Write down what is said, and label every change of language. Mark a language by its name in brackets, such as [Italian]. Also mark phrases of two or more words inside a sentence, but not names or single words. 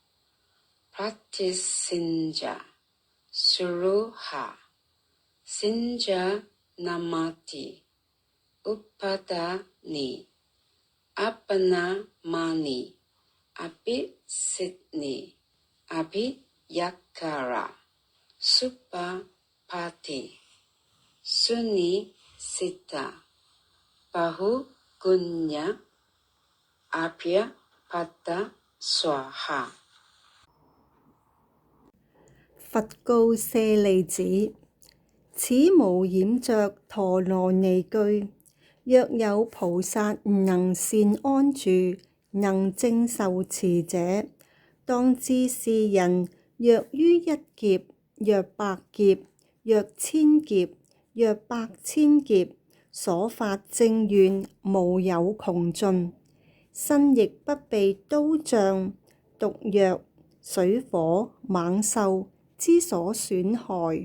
[Sanskrit] Pratisinja Suruha Sinja Namati Upadani Apanamani Abhisidni Abhiyakara Supapati Sunisita Bahugunya Abhyapada Swaha。 [Chinese] 佛告舍利子：此無染着陀羅尼句，若有菩薩能善安住，能正受持者，當知是人若於一劫，若百劫，若千劫，若百千劫，所發正願無有窮盡，身亦不被刀杖、毒藥、水火、猛獸之所損害。